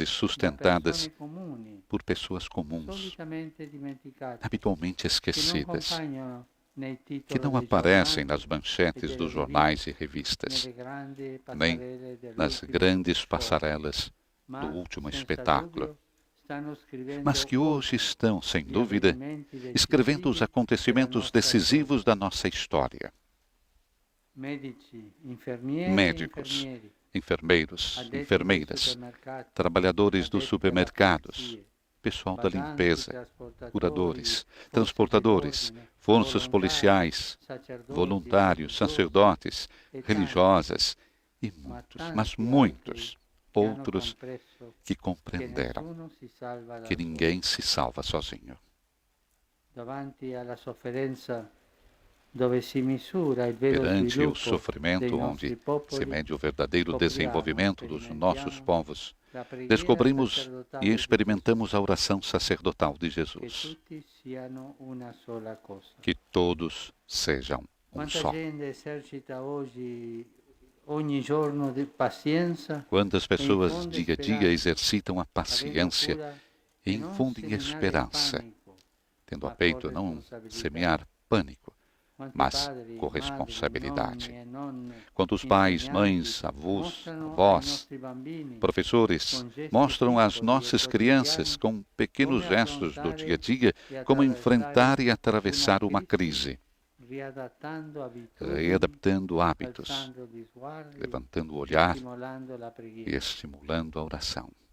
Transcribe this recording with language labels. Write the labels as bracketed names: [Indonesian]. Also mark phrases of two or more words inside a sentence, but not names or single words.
[Italian] da [Portuguese] sustentadas [Italian] persone comuni, [Portuguese] por pessoas comuns, [Italian] solitamente dimenticate, [Portuguese] habitualmente [Italian] che non [Portuguese] esquecidas, [Italian] compaiono nei [Portuguese] que [Italian] titoli [Portuguese] não [Italian] dei [Portuguese] aparecem [Italian] giornali [Portuguese] nas manchetes dos jornais e revistas, [Italian] nelle grandi [Portuguese] nem [Italian] passerelle [Portuguese] nas [Italian] dell'ultimo [Portuguese] grandes [Italian] sport, [Portuguese] passarelas [Italian] ma [Portuguese] do último [Italian] senza [Portuguese] espetáculo, [Italian] dubbio stanno scrivendo [Portuguese] mas que hoje estão, sem [Italian] gli [Portuguese] dúvida, [Italian] avvenimenti [Portuguese] escrevendo os [Italian] decisivi [Portuguese] acontecimentos [Italian] della nostra [Portuguese] decisivos [Italian] storia. [Portuguese] da nossa história. [Italian] Medici, infermieri e [Portuguese] Médicos, [Italian] infermieri, [Portuguese] enfermeiros, [Italian] addetti ai [Portuguese] enfermeiras, [Italian] supermercati, [Portuguese] trabalhadores dos [Italian] addetti alle [Portuguese] supermercados, [Italian] pulizie, [Portuguese] pessoal da [Italian] badanti, [Portuguese] limpeza, [Italian] trasportatori, [Portuguese] curadores, [Italian] forze [Portuguese] transportadores, [Italian] dell'ordine, [Portuguese] forças [Italian] volontari, [Portuguese] policiais, [Italian] sacerdoti, [Portuguese] voluntários, [Italian] religiosi [Portuguese] sacerdotes, [Italian] e tanti, [Portuguese] religiosas e [Italian] ma [Portuguese] muitos, [Italian] tanti [Portuguese] mas [Italian] altri [Portuguese] muitos [Italian] che hanno [Portuguese] outros [Italian] compreso [Portuguese] que [Italian] che [Portuguese] compreenderam [Italian] nessuno si salva da [Portuguese] que [Italian] solo. [Portuguese] ninguém se salva sozinho. [Italian] Davanti alla sofferenza dove si misura il vero [Portuguese] Perante o [Italian] sviluppo dei [Portuguese] sofrimento [Italian] nostri [Portuguese] onde se [Italian] popoli, [Portuguese] mede o verdadeiro [Italian] scopriamo, [Portuguese] desenvolvimento dos nossos [Italian] sperimentiamo [Portuguese] povos, [Italian] la preghiera [Portuguese] descobrimos [Italian] sacerdotale [Portuguese] e [Italian] di [Portuguese] experimentamos a oração sacerdotal de [Italian] Gesù, che [Portuguese] Jesus. [Italian] tutti siano una sola cosa. [Portuguese] Que todos sejam [Italian] Quanta [Portuguese] só. [Italian] gente esercita ogni giorno di pazienza, [Portuguese] Quantas pessoas [Italian] infonde [Portuguese] dia a dia [Italian] speranza, [Portuguese] exercitam a [Italian] avendo [Portuguese] paciência [Italian] cura [Portuguese] e [Italian] di non [Portuguese] infundem [Italian] seminare [Portuguese] esperança, [Italian] panico, [Portuguese] tendo a [Italian] ma [Portuguese] peito [Italian] con [Portuguese] não [Italian] responsabilità. [Portuguese] semear pânico, mas corresponsabilidade. Quantos pais, mães, avós, avós, professores mostram às nossas crianças, com pequenos gestos do dia a dia, como enfrentar e atravessar uma crise, readaptando hábitos, levantando o olhar e estimulando a oração.